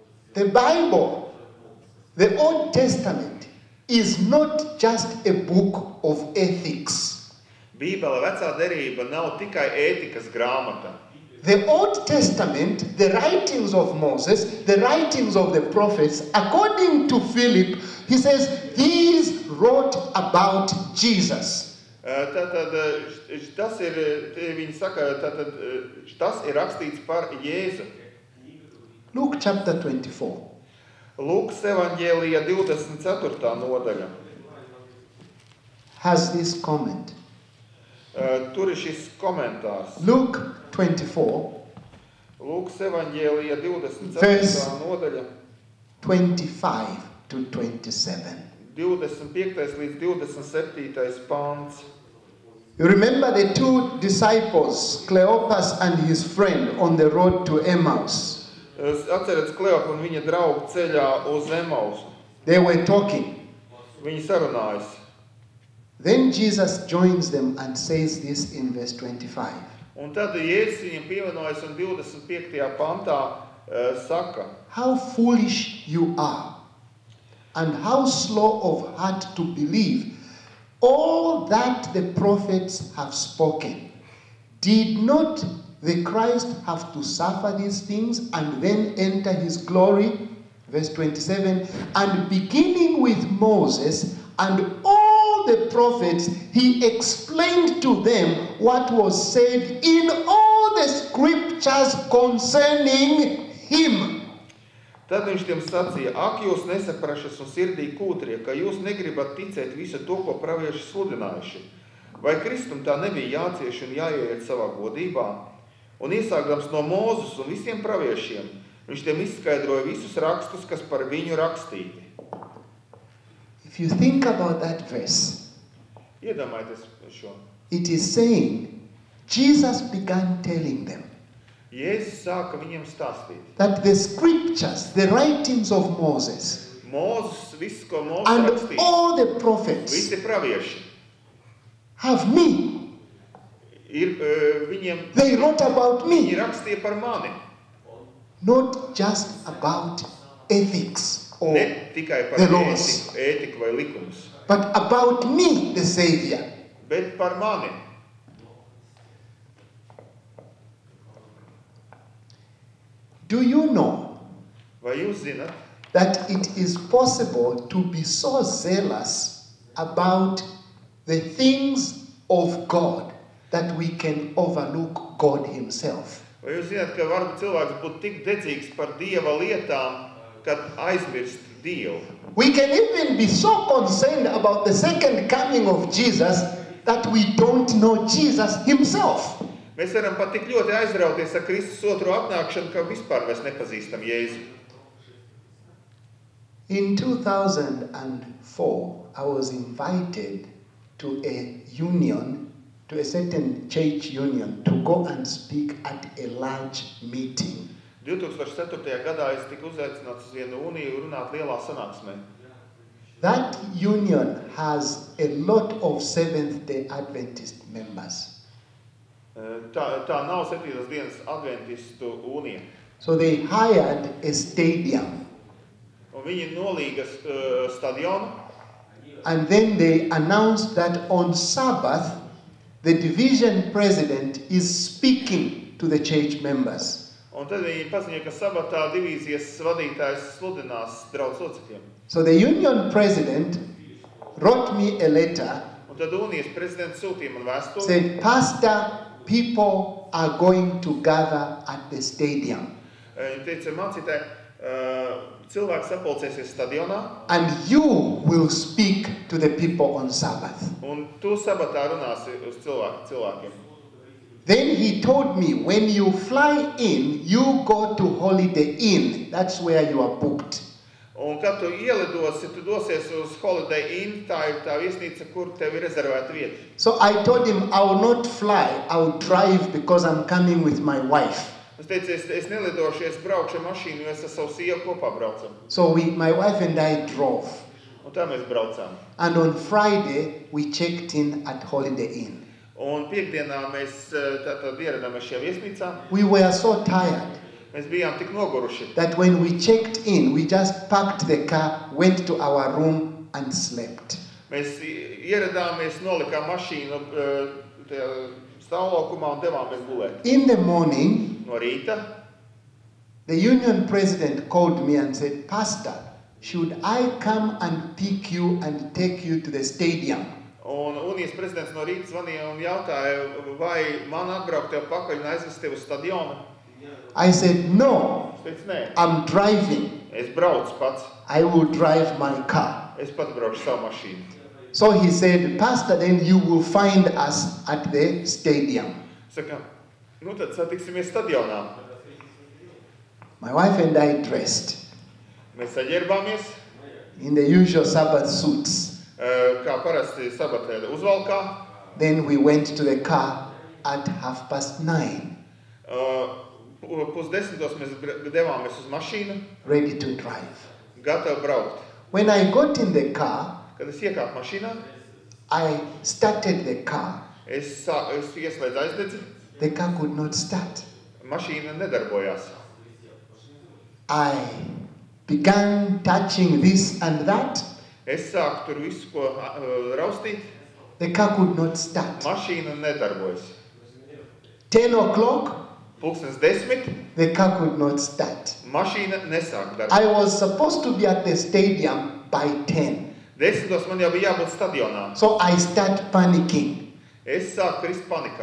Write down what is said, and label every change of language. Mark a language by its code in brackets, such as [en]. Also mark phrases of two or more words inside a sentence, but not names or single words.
[en] The Bible, the Old Testament, is not just a book of ethics. [lv] Bībele, vecā derība, nav tikai ētikas grāmata. [en] The Old Testament, the writings of Moses, the writings of the prophets, according to Philip, he says, these wrote about Jesus. [lv] Tātad, viņi saka, tas ir rakstīts par Jēzu. [en] Luke chapter 24. [lv] Lūkas evaņģēlija 24. nodaļa. [en] Has this comment. [lv] Tur ir šis komentārs. [en] Luke 24. [lv] Lūkas evaņģēlija 24. [en] Verse [lv] nodaļa. [en] 25 to 27. [lv] 25. līdz 27. pāns. [en] You remember the two disciples, Cleopas and his friend, on the road to Emmaus. [lv] Atcerieties Kleopu un viņa draugu ceļā uz Emausu. [en] They were talking. [lv] Viņi sarunājas. [en] Then Jesus joins them and says this in verse 25. [lv] Un tad Jēzus viņam pievienojas un 25. pantā saka, [en] How foolish you are, and how slow of heart to believe all that the prophets have spoken. Did not the Christ have to suffer these things and then enter his glory? Verse 27, and beginning with Moses and all the prophets, he explained to them what was said in all the scriptures concerning him. [lv] Tad viņš tiem sacīja, ak, jūs nesaprašas un sirdī kūtrie, ka jūs negribat ticēt visu to, ko pravieši sludinājuši. Vai Kristum tā nebija jācieš un jāieiet savā godībā? Un iesākdams no Mūzes un visiem praviešiem, viņš tiem izskaidroja visus rakstus, kas par viņu rakstīti. [en] If you think about that verse, [lv] Iedomājieties šo. [en] it is saying, Jesus began telling them [lv] Jēzus sāka viņiem stāstīt. [en] that the scriptures, the writings of Moses, [lv] Mūzes, viss, ko Mūzes [en] and [lv] rakstīja, [en] all the prophets [lv] visi pravieši, [en] have me. [lv] viņiem, [en] They wrote about [lv] viņi [en] me, [lv] rakstīja par mani. [en] not just about ethics or [lv] Ne tikai par [en] the laws, [lv] ētiku vai likumus, [en] but about me, the Savior. [lv] bet par mani. [en] Do you know [lv] Vai jūs zināt, [en] that it is possible to be so zealous about the things of God that we can overlook God himself? [lv] vai jūs zināt, ka var cilvēks būt tik dedzīgs par Dieva lietām, kad aizmirst Dievu? [en] We can even be so concerned about the second coming of Jesus that we don't know Jesus himself. [lv] Mēs varam pat tik ļoti aizrauties ar Kristus otro atnākšanu, ka vispār mēs nepazīstam Jēzu. [en] In 2004, I was invited to a union, to a certain church union, to go and speak at a large meeting. [lv] 2004. gadā es tiku uzaicināts uz vienu uniju runāt lielā sanāksmē. [en] That union has a lot of Seventh-day Adventist members. [lv] Tā nav 7. dienas adventistu unija. [en] So they hired a stadium. [lv] Un viņi nolīga stadionu. [en] And then they announced that on Sabbath, the division president is speaking to the church members. [lv] Un tad viņi paziņoja, ka sabatā divīzijas vadītājs sludinās draudz locekļiem. [en] So the union president wrote me a letter, [lv] Un tad unijas prezidents sūtīja man vēstuli. [en] said, Pastor, people are going to gather at the stadium. [lv] Viņi teica mācītāji, cilvēki sapulcēsies stadionā, [en] And you will speak to the people on Sabbath. [lv] un tu sabatā runāsi uz cilvēkiem. [en] Then he told me, when you fly in, you go to Holiday Inn. That's where you are booked. [lv] Un kad tu ielidosi, tu dosies uz Holiday Inn, tā ir tā viesnīca, kur tev ir rezervēta vieta. [en] So I told him, I will not fly, I will drive because I'm coming with my wife. [lv] Es teicu, es nelidošu, es braukšu ar mašīnu, jo es ar savu sievu kopā braucam. [en] So my wife and I drove. [lv] Un tā mēs braucām. [en] And on Friday, we checked in at Holiday Inn. [lv] Un piekdienā mēs tātad ieradāmies šajā viesnīcā. [en] We were so tired. [lv] Mēs bijām tik noguruši, [en] that when we checked in, we just parked the car, went to our room and slept. [lv] mēs ieradāmies, nolikām mašīnu tajā stāvlaukumā un devāmies gulēt. [en] In the morning, [lv] No rīta [en] the union president called me and said, Pastor, should I come and pick you and take you to the stadium? [lv] un Unijas prezidents no rīta zvanīja un jautāja, vai man atbraukt tev pakaļ un aizvest tev uz stadionu. [en] I said, no, [lv] Es teicu, nē, [en] I'm driving. [lv] es braucu pats, [en] I will drive my car. [lv] es pats braucu savu mašīnu. [en] So he said, Pastor, then you will find us at the stadium. [lv] Saka, nu tad satiksimies stadionā. [en] My wife and I dressed [lv] Mēs saģērbāmies, [en] in the usual Sabbath suits. [lv] kā parasti sabatē uzvalkā. [en] Then we went to the car at 9:30, [lv] Pusdesmitos mēs devāmies uz mašīnu, [en] ready to drive. [lv] gatavi braukt. [en] When I got in the car, [lv] Kad es iekāpu mašīnā, [en] I started the car. [lv] es ieslēdzu aizdedzi, [en] The car could not start. [lv] mašīna nedarbojās. [en] I began touching this and that. [lv] Es sāku tur visu, ko raustīt, [en] The car could not start. [lv] mašīna nedarbojas. [en] 10 o'clock, [lv] 10:10, [en] the car could not start. [lv] mašīna nesāk darboties. [en] I was supposed to be at the stadium by 10. [lv] 10:00 man jau bija jābūt stadionā. [en] So I start panicking. [lv] Es sāku krist panikā.